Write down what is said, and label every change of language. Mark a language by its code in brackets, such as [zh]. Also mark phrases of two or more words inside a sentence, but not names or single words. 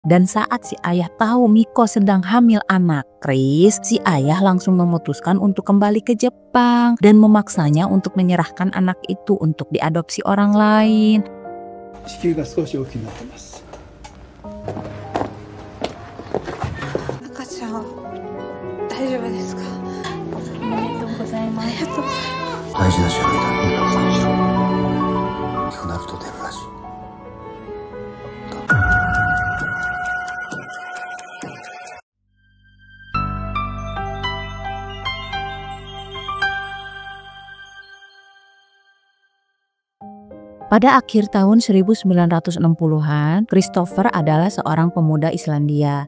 [id] Dan saat si ayah tahu Miko sedang hamil anak Chris, si ayah langsung memutuskan untuk kembali ke Jepang dan memaksanya untuk menyerahkan anak itu untuk diadopsi orang lain. [ja] 子宮が少し大きくなってます。赤ちゃん、大丈夫ですか？おめでとうございます。ありがとうございます。大事な書類だ。いいからにしろ。大きくなると出るらしい。 [id] Pada akhir tahun 1960-an, Christopher adalah seorang pemuda Islandia.